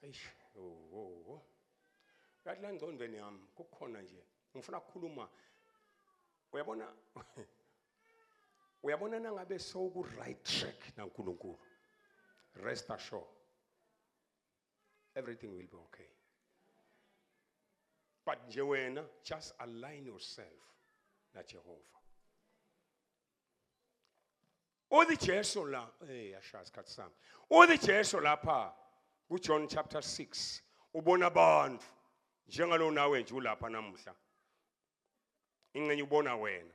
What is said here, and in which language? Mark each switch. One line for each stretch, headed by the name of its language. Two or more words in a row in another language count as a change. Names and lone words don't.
Zulu: yathi la ngcondweni yami kukhona nje ngifuna ukukhuluma uyabona nangabe soku
English: right track
Zulu: na uNkulunkulu
English: rest assured everything will be okay. But
Zulu: nje wena
English: just align yourself na Jehova.
Zulu: Odi Jesu la yashazi khathi sami. Odi Jesu lapha ku John chapter 6 ubona abantu njengalo nawe nje ulapha namuhla. Ingcenye ubona wena.